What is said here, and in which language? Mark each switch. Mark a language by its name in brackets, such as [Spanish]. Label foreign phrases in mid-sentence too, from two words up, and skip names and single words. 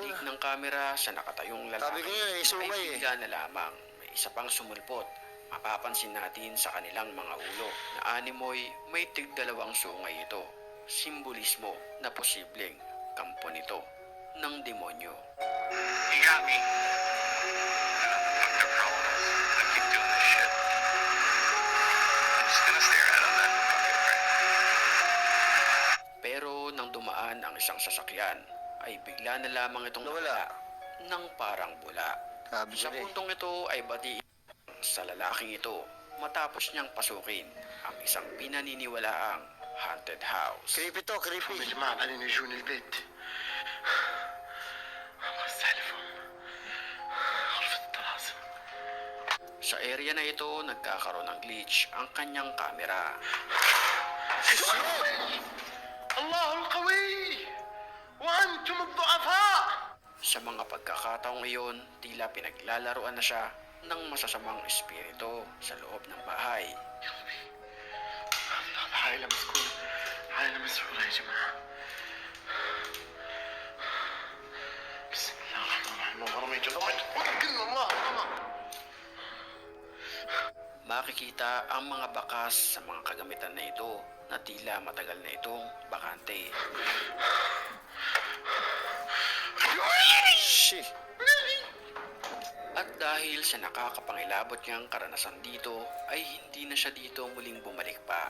[Filipino] Balik ng kamera sa nakatayong lalaki. Sabi ko yun, may sungay ay eh. bigla na lamang may isa pang sumulpot. Mapapansin natin sa kanilang mga ulo na animoy may tigdalawang sungay ito. Simbolismo na posibleng kampo nito ng demonyo. [English] You got me. Fuck the problem. I keep doing this shit. I'm just gonna stare at him then. [Filipino] Pero nang dumaan ang isang sasakyan, ay bigla na lamang itong Nawala. ng parang bula. Sabi ko Sa na eh. puntong ito ay batiin sa lalaking ito matapos niyang pasukin ang isang pinaniniwalaang [English] haunted house. Creepy to, creepy. [Arabic] الجماعة قاعدين يجون البيت. الله يسالفهم. غرفة الطلاسم. [Filipino] Sa area na ito, nagkakaroon ng glitch ang kanyang kamera. [Arabic] الله القوي وأنتم الضعفاء. [Filipino] Sa mga pagkakataong iyon, tila pinaglalaroan na siya ng masasamang espiritu sa loob ng bahay. [Arabic] تعالى مسكون تعالى مسؤول يا جماعة بسم الله الرحمن الرحيم رميت كلمة الله الله [Filipino] Makikita ang mga bakas sa mga kagamitan na ito na tila matagal na itong bakante. Shi. At dahil sa nakakapangilabot niyang karanasan dito, ay hindi na siya dito muling bumalik pa.